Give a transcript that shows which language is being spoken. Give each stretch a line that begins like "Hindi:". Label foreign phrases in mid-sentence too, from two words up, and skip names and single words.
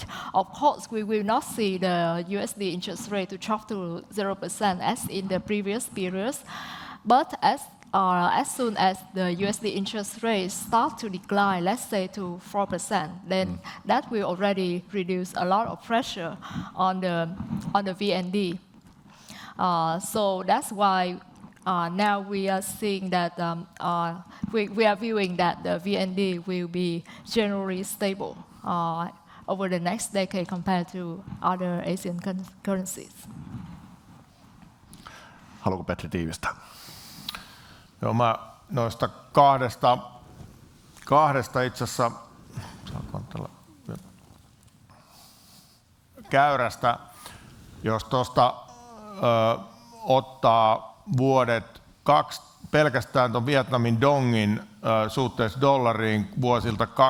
English: Of course, we will not see the USD interest rate to drop to 0% as in the previous periods, but as soon as the USD interest rate start to decline, let's say to 4%, then that will already reduce a lot of pressure on the VND. So that's why now we are seeing that we are viewing that the VND will be generally stable over the next decade compared to other Asian currencies.
Finnish: Haluatko Petri tiivistää? Joo, mä noista kahdesta itse asiassa käyrästä, jos tuosta ottaa vuodet pelkästään tuon Vietnamin dongin suhteessa dollariin vuosilta